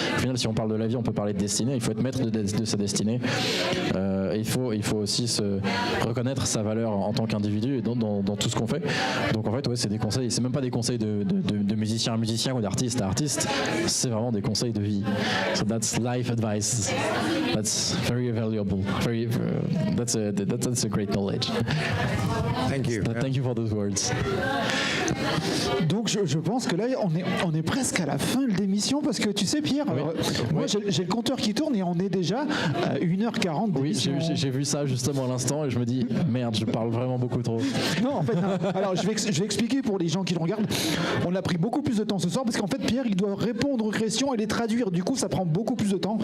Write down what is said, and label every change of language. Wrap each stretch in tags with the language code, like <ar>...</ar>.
<fr>Au final, si on parle de la vie, on peut parler de destinée. Il faut être maître de sa destinée. Il faut aussi se reconnaître sa valeur en tant qu'individu et dans tout ce qu'on fait. Donc en fait, ouais, c'est des conseils. C'est même pas des conseils de musicien à musicien ou d'artiste à artiste. C'est vraiment des conseils de vie.</fr> <en>So that's life advice. That's very valuable. That's a great knowledge. Thank you. Thank you for those words.</en> <fr>Donc je pense que là on est presque à la fin de l'émission, parce que tu sais Pierre, moi j'ai le compteur qui tourne et on est déjà à 1h40 d'émission. Oui, j'ai vu ça justement à l'instant et je me dis merde, je parle vraiment beaucoup trop. Non, en fait, non. Alors je vais expliquer pour les gens qui le regardent. On a pris beaucoup plus de temps ce soir parce qu'en fait Pierre il doit répondre aux questions et les traduire, du coup ça prend beaucoup plus de temps.</fr>